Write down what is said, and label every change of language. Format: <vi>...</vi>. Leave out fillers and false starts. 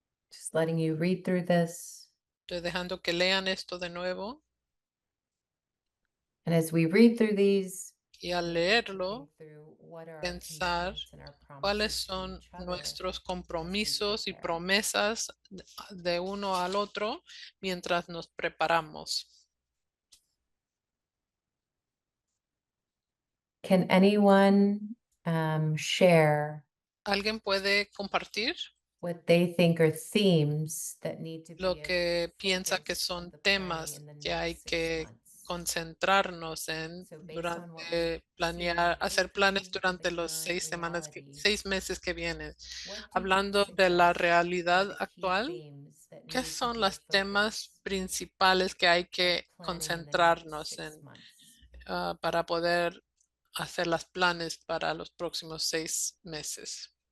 <en>Just letting you read through this.</en> <es>Estoy dejando que lean esto de nuevo.</es> <en>And as we read through these,</en> <es>y al leerlo, pensar cuáles son nuestros compromisos y promesas de uno al otro mientras nos preparamos.</es> <en>Can anyone share</en> <es>¿Alguien puede compartir</es> <en>what they think are themes that need to</en> <es>lo</es> <en>be</en> <es>que piensa que son temas que hay que concentrarnos en durante planear, hacer planes durante los 6 meses que vienen? Hablando de la realidad actual, ¿qué son los temas principales que hay que concentrarnos en para poder hacer los planes para los próximos 6 meses?</es>